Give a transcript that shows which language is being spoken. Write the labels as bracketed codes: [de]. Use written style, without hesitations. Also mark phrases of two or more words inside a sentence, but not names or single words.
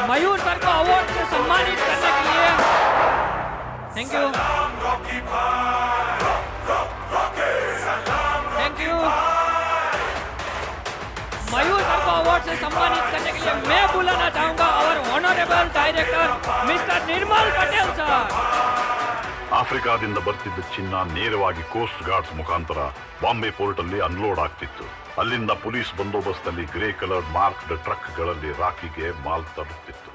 [hi] मयूर सर को अवार्ड से सम्मानित करने के लिए [en] thank you, [hi] सलाम रॉकी भाई, रॉकी सलाम [en] thank you. [hi] मयूर सर को अवार्ड से सम्मानित करने के लिए मैं बुलाना चाहूंगा और [en] honorable director mister [hi] निर्मल पटेल सर। [kn] ಆಫ್ರಿಕಾದಿಂದ ಬರ್ತಿದ್ದ ಚಿನ್ನ ನೇರವಾಗಿ [en] coast guards [kn] ಮುಖಾಂತರ ಬಾಂಬೆ ಪೋರ್ಟ್ ಅಲ್ಲಿ ಅನ್ಲೋಡ್ ಆಗ್ತಿತ್ತು. ಅಲ್ಲಿಂದ ಪೊಲೀಸ್ ಬಂದೋಬಸ್ತ್ [en] grey color marked [kn] ಟ್ರಕ್ಗಳಲ್ಲಿ ರಾಕಿಗೆ ಮಾಲ್ ತರುತ್ತಿತ್ತು.